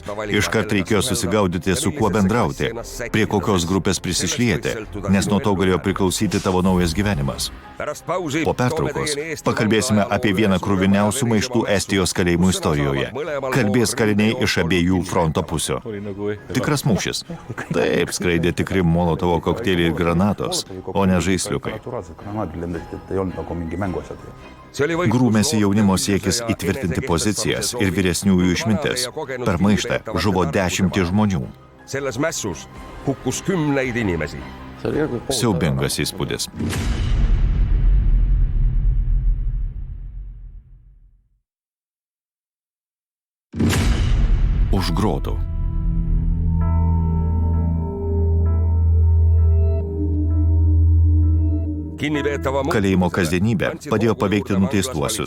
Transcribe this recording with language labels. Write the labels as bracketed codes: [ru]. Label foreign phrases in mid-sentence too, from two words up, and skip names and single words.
[lt] Iškart reikėjo susigaudyti, su kuo bendrauti, prie kokios grupės prisišlieti, nes nuo to galėjo priklausyti tavo naujas gyvenimas. Po pertraukos pakalbėsime apie vieną kruviniausių maištų Estijos kalėjimų istorijoje. Kalbės kaliniai iš abiejų abiejų fronto pusių. Tikras mūšis. Taip, skraidė tikri Molotovo kokteiliai ir granatos, o ne žaisliukai. [et] Naturaalsed granaadid lendasid, et ei olnud nagu mingi mänguasjad. [lt] Grūmėsi jaunimo siekis įtvirtinti pozicijas ir vyresniųjų išmintis. Per maištą žuvo 10 žmonių. [et] Selles mässus hukkus kümneid inimesi. [lt] Siaubingas įspūdis. Už grotų. Kalėjimo kasdienybė padėjo paveikti nuteistuosius.